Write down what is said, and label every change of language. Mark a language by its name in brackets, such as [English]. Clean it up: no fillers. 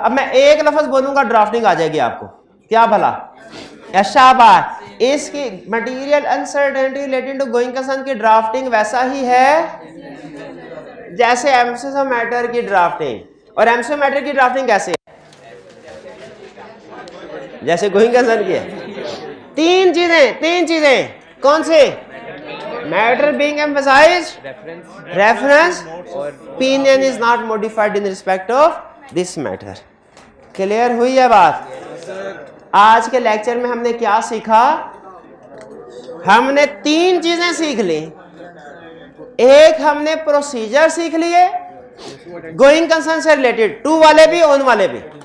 [Urdu] اب میں ایک لفظ بولوں گا ڈرافٹنگ آ جائے گی آپ کو, کیا بھلا؟ شاباش. اس کی material uncertainty related to going concern کی ڈرافٹنگ ویسا ہی ہے جیسے ایمفسس اور میٹر کی ڈرافٹنگ. اور ایمفسس اور میٹر کی ڈرافٹنگ کیسے ہے؟ جیسے گوئنگ کنسرن کی ہے. تین چیزیں کون سے؟ Metre [English] being emphasized, reference, opinion is not modified in respect of this matter. [Urdu] Clear ہوئی ہے بات؟ آج کے لیکچر میں ہم نے کیا سیکھا؟ ہم نے 3 چیزیں سیکھ لی. ایک ہم نے پروسیجر سیکھ لیے گوئنگ کنسرن سے ریلیٹڈ, ٹو والے بھی اون والے بھی.